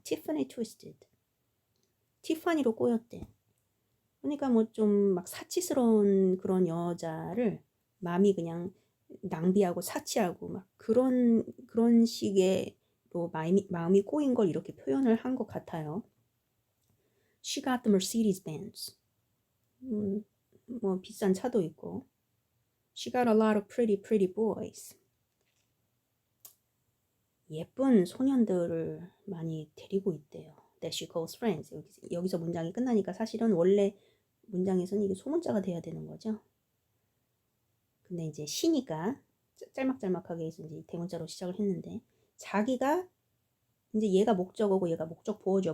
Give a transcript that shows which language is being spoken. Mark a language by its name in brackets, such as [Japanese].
[English] Tiffany twisted. [Korean] 티파니로 꼬였대. 그러니까 뭐 좀 막 사치스러운 그런 여자를 마음이 그냥 낭비하고 사치하고 막 그런 식의로 마음이 꼬인 걸 이렇게 표현을 한 것 같아요. [English] She got the Mercedes Benz. [Korean] 뭐 비싼 차도 있고. [English] She got a lot of pretty boys. [Korean] 예쁜 소년들을 많이 데리고 있대요. [English] That she calls friends. [Korean] 여기서 문장이 끝나니까 사실은 원래 문장에서는 이게 소문자가 돼야 되는 거죠. 근데 이제 시니까 짤막짤막하게 해서 이제 대문자로 시작을 했는데 자기가 이제 얘가 목적어고 얘가 목적 보어죠.